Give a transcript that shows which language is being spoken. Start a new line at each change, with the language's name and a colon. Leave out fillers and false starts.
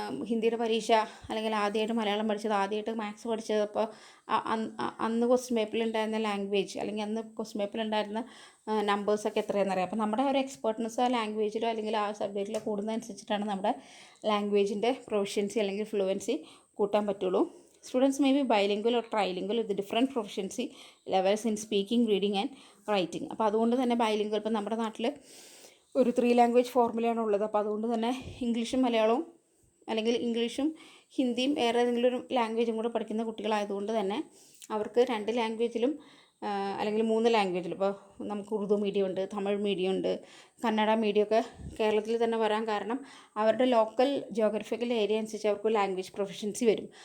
Malayalam: ഹിന്ദിയുടെ പരീക്ഷ അല്ലെങ്കിൽ ആദ്യമായിട്ട് മലയാളം പഠിച്ചത്, ആദ്യമായിട്ട് മാത്സ് പഠിച്ചത്, അപ്പോൾ അന്ന് ക്വസ്റ്റ്യൻ പേപ്പറിലുണ്ടായിരുന്ന ലാംഗ്വേജ് അല്ലെങ്കിൽ അന്ന് ക്വസ്റ്റ്യൻ പേപ്പറിലുണ്ടായിരുന്ന നമ്പേഴ്സൊക്കെ എത്രയാണെന്നറിയാം. അപ്പോൾ നമ്മുടെ ഒരു എക്സ്പേർട്ട്നെസ് ആ ലാംഗ്വേജിലോ അല്ലെങ്കിൽ ആ സബ്ജക്റ്റിലോ കൂടുന്നതനുസരിച്ചിട്ടാണ് നമ്മുടെ ലാംഗ്വേജിൻ്റെ പ്രൊഫഷ്യൻസി അല്ലെങ്കിൽ ഫ്ലുവൻസി കൂട്ടാൻ പറ്റുള്ളൂ.
English: Students may be bilingual or trilingual with different proficiency levels in speaking, reading and writing.
Malayalam: അപ്പോൾ അതുകൊണ്ട് തന്നെ ബൈലിംഗുവൽ, ഇപ്പോൾ നമ്മുടെ നാട്ടിൽ ഒരു 3 ലാംഗ്വേജ് ഫോർമുലയാണ് ഉള്ളത്. അപ്പോൾ അതുകൊണ്ട് തന്നെ ഇംഗ്ലീഷും മലയാളവും അല്ലെങ്കിൽ ഇംഗ്ലീഷും ഹിന്ദിയും വേറെ ഏതെങ്കിലും ഒരു ലാംഗ്വേജും കൂടെ പഠിക്കുന്ന കുട്ടികളായതുകൊണ്ട് തന്നെ അവർക്ക് 2 ലാംഗ്വേജിലും അല്ലെങ്കിൽ 3 ലാംഗ്വേജിലും, ഇപ്പോൾ നമുക്ക് ഉറുദു മീഡിയം ഉണ്ട്, തമിഴ് മീഡിയം ഉണ്ട്, കന്നഡ മീഡിയമൊക്കെ കേരളത്തിൽ തന്നെ വരാൻ കാരണം അവരുടെ ലോക്കൽ ജിയോഗ്രഫിക്കൽ ഏരിയ അനുസരിച്ച് അവർക്ക് ലാംഗ്വേജ് പ്രൊഫഷൻസി വരും.